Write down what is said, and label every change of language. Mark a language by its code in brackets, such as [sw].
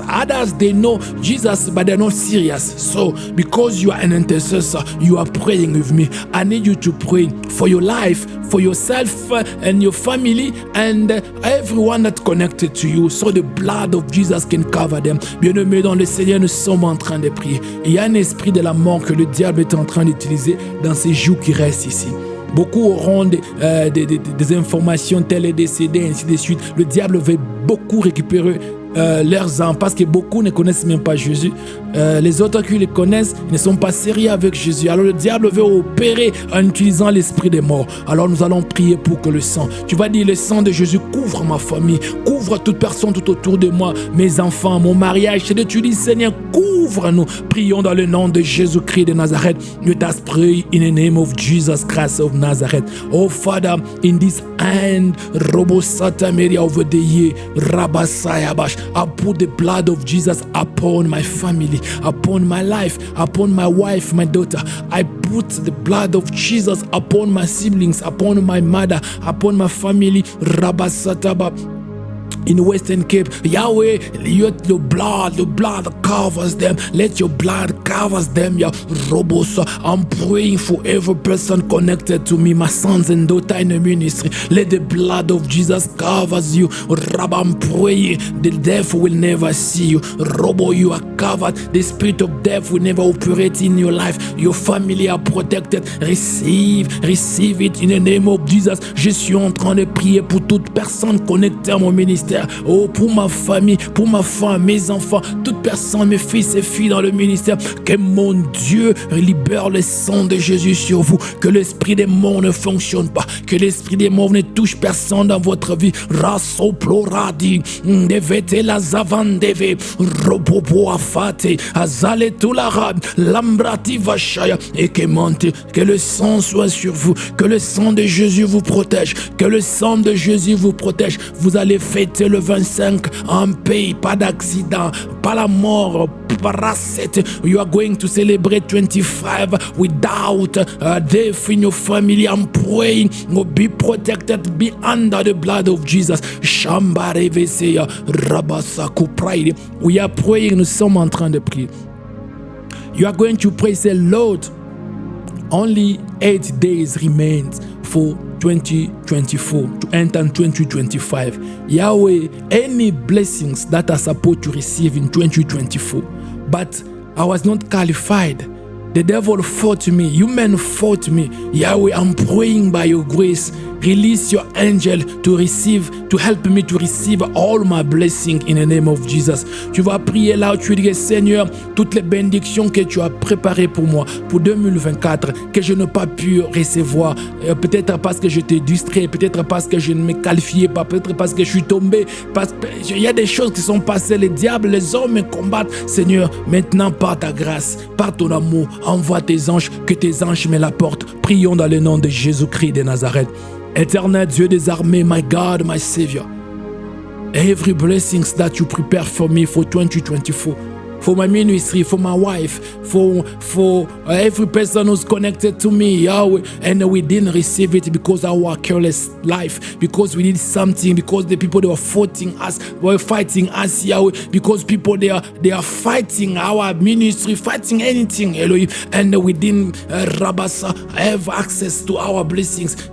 [en] Others, they know Jesus, but they're not serious. So because you are an intercessor, you are praying with me. I need you to pray for your life, for yourself and your family and everyone that's connected to you, so the blood of Jesus can cover them. [fr] Bien-aimés dans le Seigneur, nous sommes en train de prier. Il y a un esprit de la mort que le diable est en train d'utiliser dans ces jours qui restent ici. Beaucoup auront des informations, tel est décédé, ainsi de suite. Le diable veut beaucoup récupérer leurs âmes, parce que beaucoup ne connaissent même pas Jésus. Les autres qui les connaissent ne sont pas sérieux avec Jésus. Alors le diable veut opérer en utilisant l'esprit des morts. Alors nous allons prier pour que le sang, tu vas dire, le sang de Jésus couvre ma famille, couvre toute personne tout autour de moi, mes enfants, mon mariage. Tu dis, Seigneur, couvre couvre-nous. Prions dans le nom de Jésus-Christ de Nazareth. [en] Let us pray in the name of Jesus Christ of Nazareth. Oh Father, in this end, Robosata Maria over the year, Rabasayabash, I put the blood of Jesus upon my family, upon my life, upon my wife, my daughter. I put the blood of Jesus upon my siblings, upon my mother, upon my family, Rabasataba. In Western Cape, Yahweh, let the blood covers them. Let your blood covers them, yeah. Robos, I'm praying for every person connected to me, my sons and daughters in the ministry. Let the blood of Jesus covers you. Rab, I'm praying the devil will never see you. Robo, you are covered. The spirit of death will never operate in your life. Your family are protected. Receive it in the name of Jesus. [fr] Je suis en train de prier pour toute personne connectée à mon ministère. Oh, pour ma famille, pour ma femme, mes enfants, toute personne, mes fils et filles dans le ministère, que mon Dieu libère le sang de Jésus sur vous, que l'esprit des morts ne fonctionne pas, que l'esprit des morts ne touche personne dans votre vie. Rasoploradi, devete la zavandeve, robobo afate, azale tout l'arabe, lambrati vachaya, et que monte, que le sang soit sur vous, que le sang de Jésus vous protège, que le sang de Jésus vous protège. Vous allez fêter le 25 en paix, pas d'accident, pas la mort, pas recette. [en] You are going to celebrate 25 without death in your family. I'm praying, be protected, be under the blood of Jesus. We are praying, [fr] nous sommes en train de prier. [en] You are going to pray, say, Lord, only 8 days remains for 2024 to enter 2025. Yahweh, any blessings that are supposed to receive in 2024, but I was not qualified. The devil fought me. Human fought me. Yahweh, I'm praying by your grace. Release your angel to help me to receive all my blessings in the name of Jesus. [fr] Tu vas prier là où tu dis, Seigneur, toutes les bénédictions que tu as préparées pour moi, pour 2024, que je n'ai pas pu recevoir. Peut-être parce que je t'ai distrait, peut-être parce que je ne me qualifiais pas, peut-être parce que je suis tombé. Il y a des choses qui sont passées. Les diables, les hommes me combattent. Seigneur, maintenant, par ta grâce, par ton amour, envoie tes anges, que tes anges me l'apportent. Prions dans le nom de Jésus-Christ de Nazareth. Éternel Dieu des armées, [en] my God, my Savior, every blessings that you prepare for me for 2024, for my ministry, for my wife, for every person who's connected to me, Yahweh, and we didn't receive it because of our careless life, because we did something, because the people that were fighting us, Yahweh, because people they are fighting our ministry, fighting anything, Elohim, and we didn't have access to our blessings.